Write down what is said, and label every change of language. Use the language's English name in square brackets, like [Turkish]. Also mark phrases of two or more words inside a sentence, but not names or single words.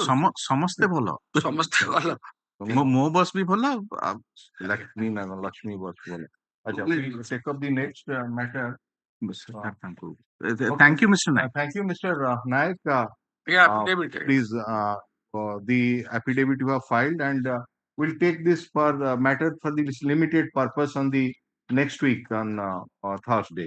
[Odia] ସମସ୍ତେ ଭଲ ସମସ୍ତେ ଭଲ ମୋ ବସ୍ ବି ଭଲ ଲକ୍ଷ୍ମୀ ବସ୍ ଭଲ ଆଚ୍ଛା [English] please take up the next matter. Thank you, Mr. Naik. Thank you, Mr. Naik. Yeah, affidavit. Please, the affidavit you have filed, and we'll take this for matter for this limited purpose on the next week on Thursday.